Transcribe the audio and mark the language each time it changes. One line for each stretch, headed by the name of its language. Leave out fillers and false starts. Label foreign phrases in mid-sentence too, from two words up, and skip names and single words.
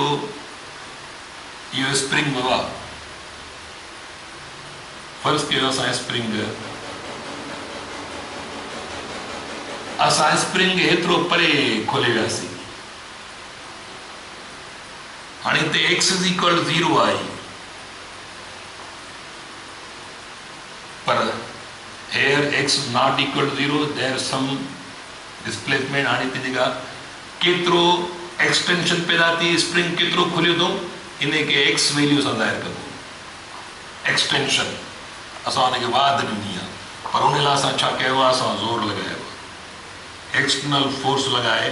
Sindhi: इहो स्प्रिंग बाबा फर्ज़ कयो असां स्प्रिंग एतिरो परे खोले वियासीं। हाणे हिते
English: x is equal 0
Sindhi: आहे पर
English: here x is not equal to 0 there is some displacement।
Sindhi: हाणे हिते जेका केतिरो एक्सटेंशन पैदा थी स्प्रिंग केतिरो खुलियो थो इन खे x वैल्यू सां ज़ाहिर कंदो। एक्सटेंशन असां हुनखे वाध ॾिनी आहे पर उन लाइ असां छा कयो आहे असां ज़ोर लॻायो आहे
English: external force
Sindhi: लॻाए।